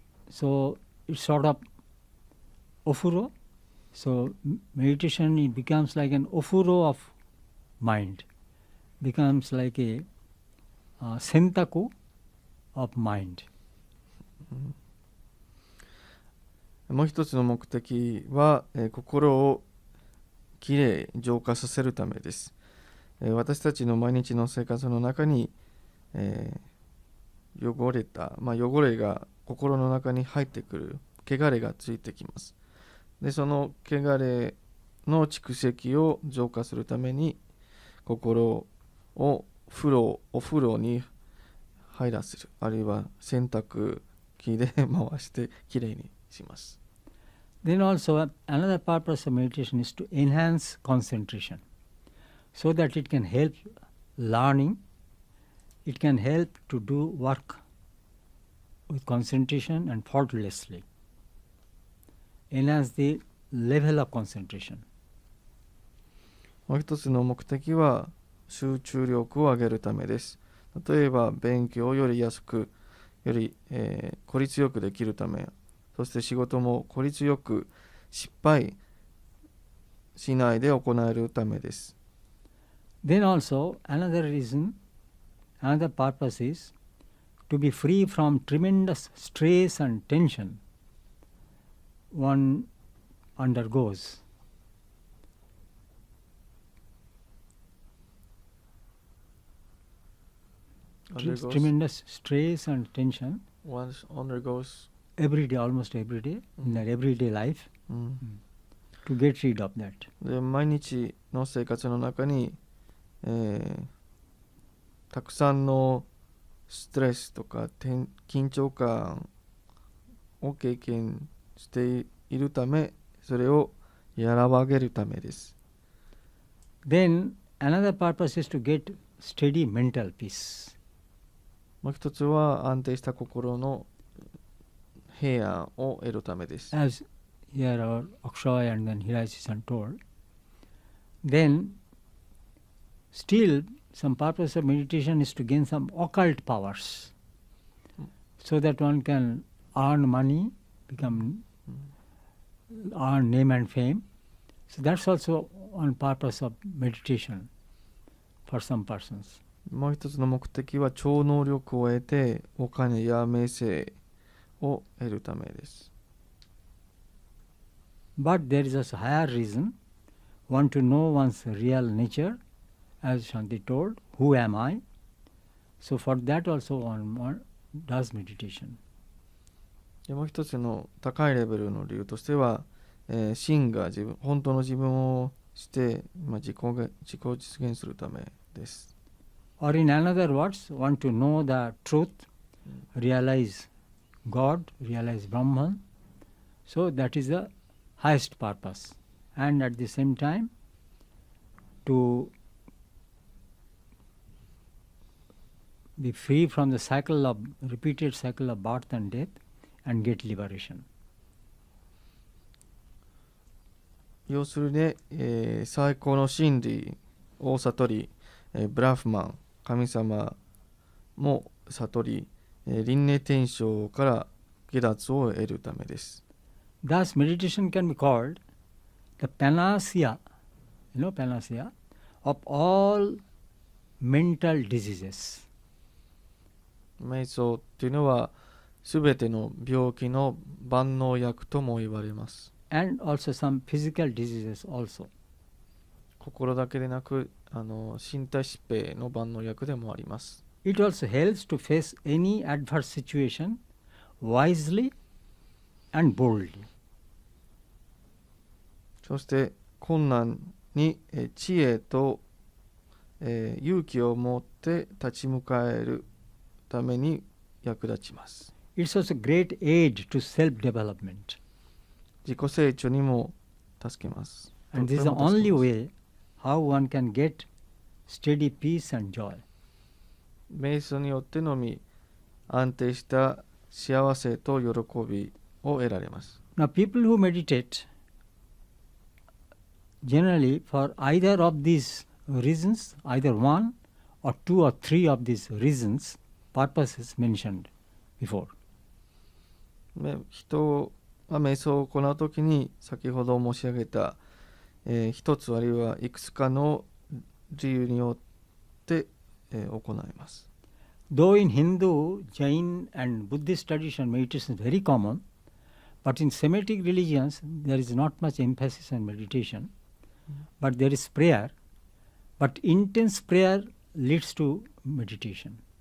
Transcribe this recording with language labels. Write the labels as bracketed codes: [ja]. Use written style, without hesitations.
[en] So it's sort of ofuro. So meditation, it becomes like an ofuro of mind, becomes like a sentaku of mind. [ja] もう一つの目的は、心をきれい浄化させるためです。私たちの毎日の生活の中に、汚れが心の中に入ってくる、汚れがついてきます。で、その汚れの蓄積を浄化するために、心をお風呂に入らせる、あるいは洗濯機で回してきれいにします。 [en] Then also another purpose of meditation is to enhance concentration, so that it can help learning, it can help to do work with concentration and faultlessly. Enhance the level of concentration. [ja] もう一つの目的は集中力を上げるためです。例えば勉強をより安く、より、効率よくできるため、そして仕事も効率よく失敗しないで行えるためです。 [en] Then also another reason, another purpose is to be free from tremendous stress and tension one undergoes. Tremendous stress and tension One undergoes every day, almost every day, in their everyday life, to get rid of that. [ja] で、毎日の生活の中に、たくさんのストレスとか緊張感を経験しているため、それを和らげるためです。 [en] Then another purpose is to get steady mental peace. [ja] もう一つは安定した心の平安を得るためです。 [en] As here our Akshay and then Hirashi-san told, then still some purpose of meditation is to gain some occult powers, so that one can earn money, earn name and fame. So that's also one purpose of meditation for some persons. [ja] もう一つの目的は超能力を得てお金や名声を得るためです。 [en] But there is a higher reason, one to know one's real nature, as Shanti told, who am I? So for that also one does meditation. [ja] もう一つの高いレベルの理由としては、真が本当の自分をして、自己実現するためです。 [en] Or in another words, want to know the truth, realize God, realize Brahman. So that is the highest purpose. And at the same time, to be free from the repeated cycle of birth and death and get liberation. [ja] 要するに、最高の真理を悟り、ブラフマン、神様も悟り、輪廻転生から下脱を得るためです。 [en] Thus meditation can be called the panacea, panacea of all mental diseases. [ja] 瞑想というのはすべての病気の万能薬とも言われます。 [en] And also some physical diseases also. [ja] 心だけでなく、身体疾病の万能薬でもあります。 [en] It also helps to face any adverse situation wisely and boldly. [ja] そして困難に知恵と、勇気を持って立ち向かえるために役立ちます。 [en] It's also great aid to self-development. [ja] 自己成長にも助けます。 [en] And this is the only way how one can get steady peace and joy. [ja] 瞑想によってのみ安定した幸せと喜びを得られます。 [en] Now people who meditate generally for either of these reasons, either one or two or three of these reasons, purposes mentioned before. [ja] 人が瞑想を行うときに先ほど申し上げた、一つあるいはいくつかの理由によって、行います。 [en] Though in Hindu, Jain and Buddhist tradition meditation is very common, but in Semitic religions there is not much emphasis on meditation, but there is prayer, but intense prayer leads to meditation.